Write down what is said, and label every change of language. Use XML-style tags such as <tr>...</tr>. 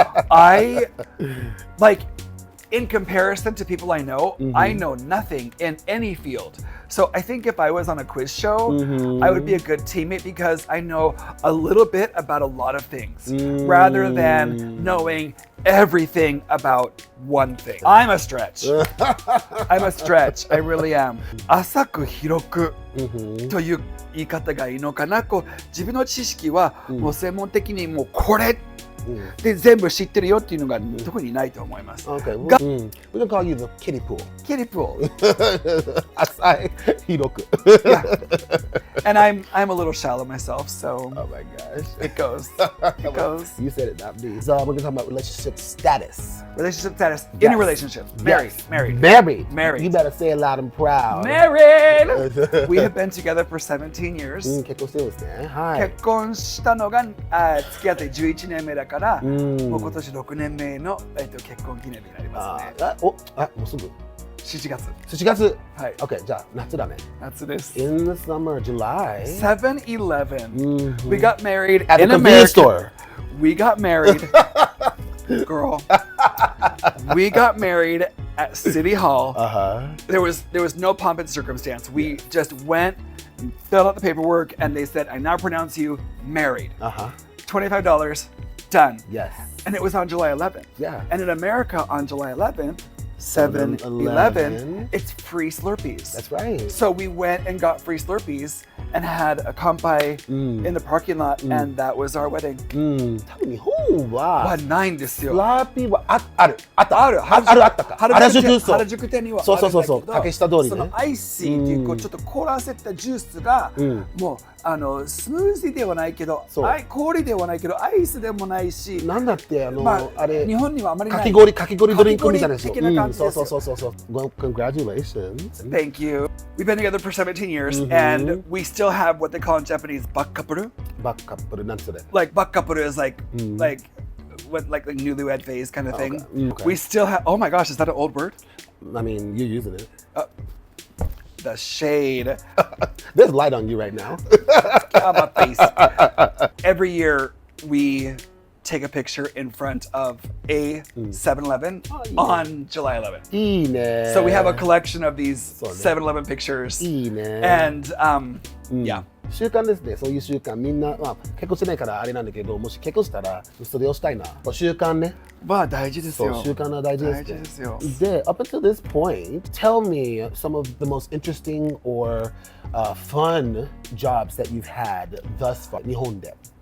<en>I like, in comparison to people I know, I know nothing in any field. So I think if I was on a quiz show, I would be a good teammate because I know a little bit about a lot of things rather than knowing everything about one thing. I'm a stretch. I'm a stretch. I really am.</en> <ja>浅く広くという言い方がいいのかな。こう自分の知識はもう専門的にもうこれで全部知ってるよっていうのが特にないと思います。</ja> <en>Okay. We're gonna call you the kiddie pool. Kiddie pool.</en> <ja>浅い広く。</ja> <en>Yeah. And I'm a little shallow myself, so Oh my gosh. it goes. It goes. You said it, not me. So we're gonna talk about relationship status. Relationship status. In a relationship. Married. Yes. Married. Married. Married. You better say it loud and proud. Married! We have been together for 17 years.</en> <ja>結婚してるんですね。はい。結婚したのが付き合って11年目だから、もう今年6年目の、結婚記念日になりますね。もうすぐ。 7月。 7月。はい。 OK、じゃあ夏だね。夏です。</ja> <en>In the summer, July. 7-Eleven. We got married At in the convenience America. store. We got married. Girl. We got married at City Hall. There was no pomp and circumstance. We just went, filled out the paperwork, and they said, I now pronounce you married. $25, done. Yes. And it was on July 11th. Yeah. And in America on July 11th, 7-Eleven, it's free Slurpees. That's right. So we went and got free Slurpees and had a kampai in the parking lot, and that was our wedding.</en> <ja>多分日本はないんですよ。スラーピーはあったか。原宿店にはあるんだけど、そう竹下通りね。そのアイシーっていうちょっと凍らせたジュースがもうスムージーではないけど、氷ではないけどアイスでもないし、なんだってあれ日本にはあまりない。かき氷ドリンクみたいなやつ。</ja> <en>そう。Well, congratulations. Thank you. We've been together for 17 years, and we still have what they call in Japanese bakkapuru.</en> <ja>バックカップルなんそれ。</ja> <en>Like bakkapuru is like like newlywed phase kind of thing. Okay. We still have. Oh my gosh, is that an old word? I mean, you're using it. The shade. There's light on you right now. On my face. Every year we take a picture in front of a 7-Eleven on July 11th.</en> <ja>いいね。</ja> <en>So we have a collection of these 7-Eleven pictures.</en> <ja>いいね。</ja> <en>And yeah.</en> <ja>習慣ですね。そういう習慣みんな、まあ、結婚してないからあれなんだけど、もし結婚したらそれをしたいな。習慣ね。まあ大事ですよ。そう習慣は大事ですね。大事ですよ。</ja> <en>で、up until this point, tell me some of the most interesting or fun jobs that you've had thus far</en> <ja>日本で。</ja>